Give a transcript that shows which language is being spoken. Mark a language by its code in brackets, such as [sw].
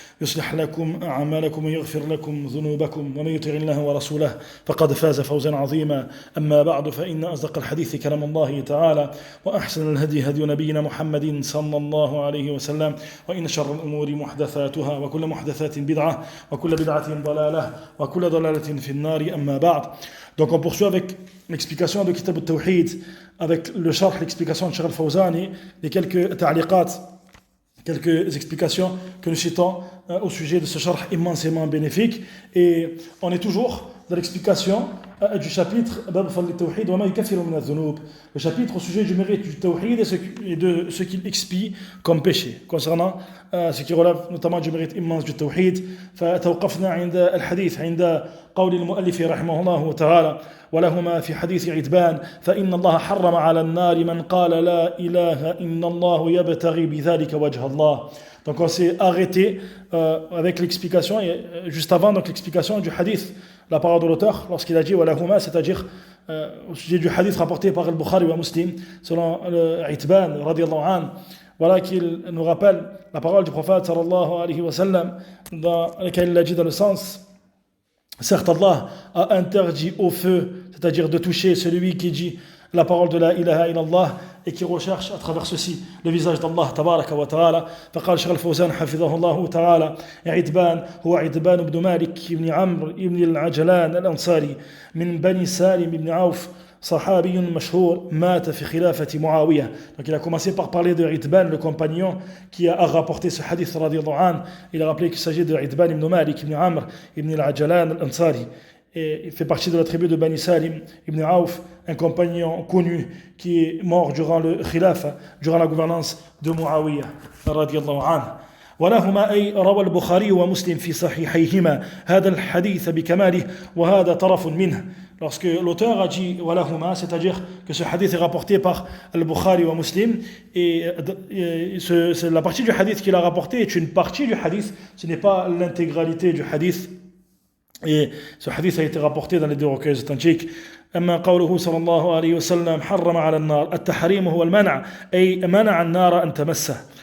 [ar] يصلح لكم أعمالكم ويغفر لكم ذنوبكم ومن يطع الله ورسوله فقد فاز فوزا عظيما أما بعد فإن أصدق الحديث كلام الله تعالى وأحسن الهدي هدي نبينا محمد صلى الله عليه وسلم وإن شر الأمور محدثاتها وكل محدثات بدعة وكل بدعة ضلالة وكل ضلالة في النار أما بعد. [fr] Donc on poursuit avec l'explication de Kitab al-Tawhid, avec le sharh, l'explication de Cheikh al-Fawzani, et quelques ta'liqat, quelques explications que nous citons au sujet de ce sharh immensément bénéfique. Et on est toujours dans l'explication du chapitre Bab Fadl al-Tawhid wa ma yukaffiru min al-dhunub, le chapitre au sujet du mérite du Tawhid et de ce qu'il expie comme péché. Concernant ce qui relève notamment du mérite immense du Tawhid, [ar] فتوقفنا عند الحديث عند قول المؤلف رحمه الله تعالى ولهما في حديث عتبان فإن الله حرم على النار من قال لا إله إلا الله يبتغي بذلك وجه الله. [fr] Donc on s'est arrêté avec l'explication, juste avant donc l'explication du hadith, la parole de l'auteur, lorsqu'il a dit walahuma, c'est-à-dire au sujet du hadith rapporté par Al-Bukhari ou Muslim, selon Itban radiyallahu anhu, voilà qu'il nous rappelle la parole du prophète sallallahu alayhi wa sallam, dans laquelle il a dit dans le sens, certes Allah a interdit au feu, c'est-à-dire de toucher celui qui dit la parole de la ilaha illallah et qui recherche à travers ceci le visage d'Allah tabaraka wa ta'ala. [ar] فقال شيخ الفوزان حفظه الله تعالى عتبان هو عتبان بن مالك بن عمرو بن العجلان الأنصاري من بني سالم بن عوف صحابي مشهور مات في خلافة معاوية. [fr] Donc il a commencé par parler de Itban, le compagnon qui a rapporté ce hadith radiyallahu anhu. Il a rappelé qu'il s'agit de Itban ibn Malik ibn Amr ibn al-Ajalan al-Ansari. Et il fait partie de la tribu de Bani Salim ibn Auf, un compagnon connu qui est mort durant le khilafa, durant la gouvernance de Muawiyah radiyallahu anhu. [ar] ولهما أي روى البخاري ومسلم في صحيحيهما هذا الحديث بكماله وهذا طرف منه. [fr] Lorsque l'auteur a dit walahuma, c'est-à-dire que ce hadith est rapporté par Al-Bukhari wa Muslim, et la partie du hadith qu'il a rapporté est une partie du hadith, ce n'est pas l'intégralité du hadith. Et ce hadith a été rapporté dans les deux recueils authentiques. [ar] أما قوله صلى الله عليه وسلم حرم على النار التحريم هو المنع أي منع النار أن تمسه.